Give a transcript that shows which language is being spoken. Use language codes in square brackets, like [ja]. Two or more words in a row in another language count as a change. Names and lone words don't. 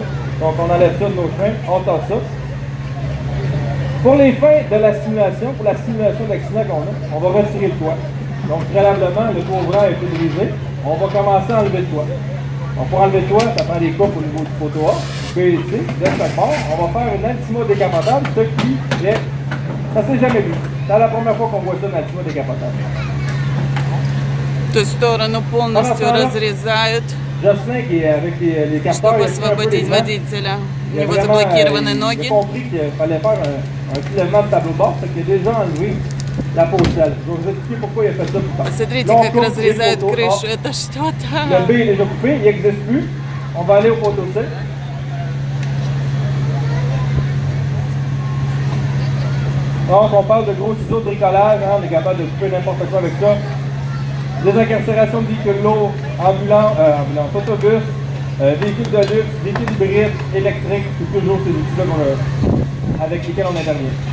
[fr] Donc, on enlève ça de nos freins, on tasse ça. Pour les fins de la simulation, pour la simulation d'accident qu'on a, on va retirer le toit. Donc, préalablement, le toit ouvrant a été brisé. On va commencer à enlever le toit. Donc, pour enlever le toit, ça prend des coupes au niveau du poteau A, B et C, de chaque bord. On va faire une Altima décapotable, ce qui est... Ça s'est jamais vu. C'est la première fois qu'on voit ça, une Altima décapotable. [ru] Ту сторону полностью разрезают, [fr] Jocelyn, qui est avec les capteurs, [ru] чтобы освободить водителя. У него заблокированы ноги. [fr] J'ai compris qu'il fallait faire un soulèvement de tableau bord, parce qu'il a déjà enlevé la pocelle. Je vais vous expliquer pourquoi il a fait ça plus tard. [ru] Посмотрите, как разрезают крышу. Это что-то. [fr] Le B est déjà coupé, il n'existe plus. On va aller au poteau C. Donc, on parle de gros ciseaux de bricolage, hein, on est capable de couper n'importe quoi avec ça. Désincarcération de véhicules lourds, ambulance, autobus, véhicules de luxe, véhicules hybrides, électriques, c'est toujours ces outils-là avec lesquels on intervient.